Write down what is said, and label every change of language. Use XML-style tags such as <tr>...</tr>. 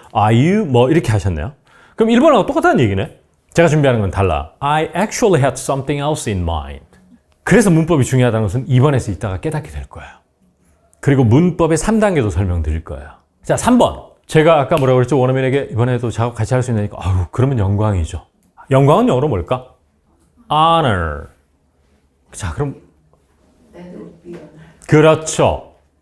<en>Are you</en> <ko>뭐 이렇게 하셨네요. 그럼 1번하고 똑같다는 얘기네. 제가 준비하는 건 달라.</ko> <en>I actually had something else in mind.</en> <ko>그래서 문법이 중요하다는 것은 2번에서 이따가 깨닫게 될 거예요. 그리고 문법의 3단계도 설명드릴 거예요. 자, 3번. 제가 아까 뭐라고 그랬죠? 원어민에게 이번에도 작업 같이 할 수 있으니까 그러면 영광이죠. 영광은 영어로 뭘까? honor. 자, 그럼 그렇죠.</ko>